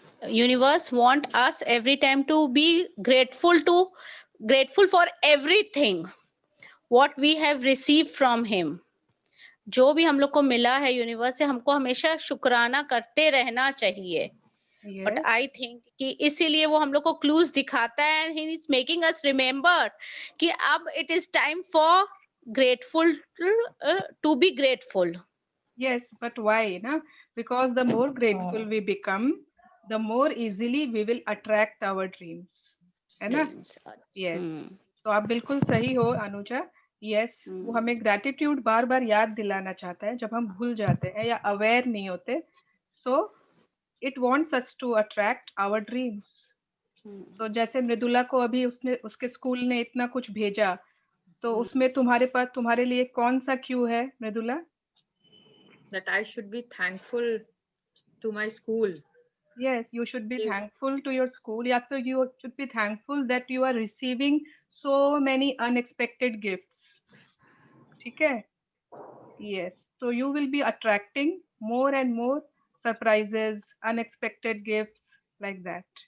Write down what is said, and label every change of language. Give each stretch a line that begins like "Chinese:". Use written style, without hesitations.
English: Universe want us every time to be grateful for everything what we have received from him.
Hindi: जो भी हम लोग को मिला है यूनिवर्स से, हमको हमेशा शुक्राना करते रहना चाहिए.
English: but I think
Hindi: कि इसीलिए वो हम लोग को क्लूज दिखाता है
English: And he is making us remember कि अब it is time for grateful to be grateful. Yes, but why na, because the more grateful we become, the more easily we will attract our dreams,
Hindi: है ना. Yes, तो आप बिल्कुल सही हो Anuja. Yes, वो हमें ग्रेटिट्यूड बार बार याद दिलाना चाहता है जब हम भूल जाते हैं या अवेयर नहीं होते.
English: So it wants us to attract our dreams.
Hindi: तो जैसे मृदुला को अभी उसके स्कूल ने इतना कुछ भेजा, तो उसमें तुम्हारे लिए कौन सा क्यू है Mridula.
English: That I should be thankful to my school. Yes, you should be thankful to your school.
Hindi: या तो
English: you should be thankful that you are receiving so many unexpected gifts.
Hindi: ठीक है.
English: Yes, so you will be attracting more and more surprises, unexpected gifts like that.